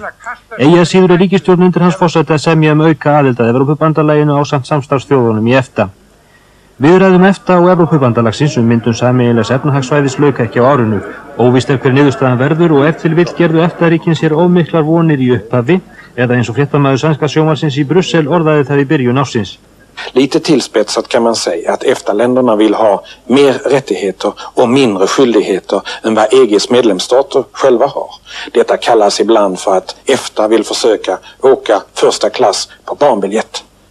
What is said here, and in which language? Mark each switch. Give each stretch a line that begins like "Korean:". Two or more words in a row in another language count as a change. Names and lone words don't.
Icelandic: Eigi að síður ríkisstjórn undir hans forsæti að semja auka aðild að Evrópubandalaginu ásamt samstarfsþjóðunum í EFTA. Viðræðum EFTA og Evrópubandalagsins myndun sameiginlegs efnahagssvæðis lauk ekki á árinu. Óvíst hver niðurstaðan verður og ef til vill gerðu EFTA-ríkin sér of miklar vonir í upphafi eða eins og fréttamaður sænska sjónvarpsins í Bryssel orðaði það í byrjun ársins.
Swedish: Lite tillspetsat kan man säga att EFTA-länderna vill ha mer rättigheter och mindre skyldigheter än vad EGs medlemsstater själva har. Detta kallas ibland för att EFTA vill försöka åka första klass på barnbiljett.